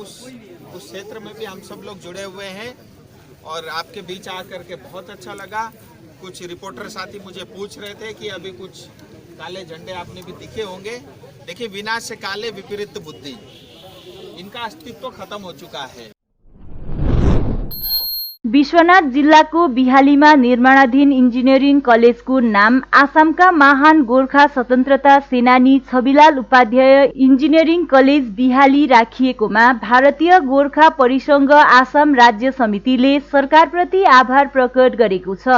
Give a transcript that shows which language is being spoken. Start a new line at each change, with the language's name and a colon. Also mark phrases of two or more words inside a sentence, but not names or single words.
Hindi: उस क्षेत्र में भी हम सब लोग जुड़े हुए हैं और आपके बीच आकर के बहुत अच्छा लगा। कुछ रिपोर्टर साथी मुझे पूछ रहे थे कि अभी कुछ काले झंडे आपने भी दिखे होंगे। देखिए विनाश से काले विपरीत बुद्धि इनका अस्तित्व खत्म हो चुका है।
Nepali: विश्वनाथ जिल्लाको बिहालीमा निर्माणाधीन इन्जिनियरिङ कलेजको नाम आसामका महान गोर्खा स्वतन्त्रता सेनानी छविलाल उपाध्याय इन्जिनियरिङ कलेज बिहाली राखिएकोमा भारतीय गोर्खा परिसंघ आसाम राज्य समितिले सरकारप्रति आभार प्रकट गरेको छ।